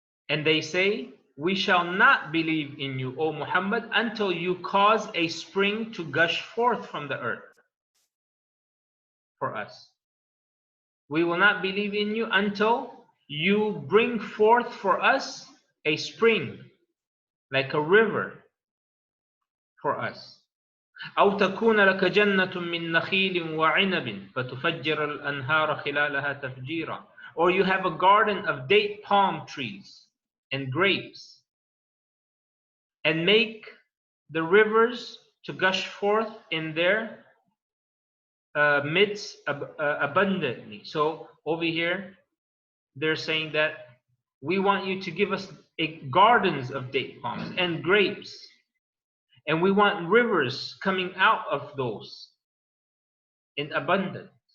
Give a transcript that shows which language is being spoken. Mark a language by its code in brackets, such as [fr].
[en] And they say, we shall not believe in you, O Muhammad, until you cause a spring to gush forth from the earth for us. We will not believe in you until you bring forth for us a spring, like a river for us. [ar] أو تكون لك جنة من نخيل وعنب فتفجر الأنهار خلالها تفجيرا. [en] Or you have a garden of date palm trees and grapes, and make the rivers to gush forth in their midst abundantly. So over here, they're saying that we want you to give us gardens of date palms and grapes, and we want rivers coming out of those in abundance.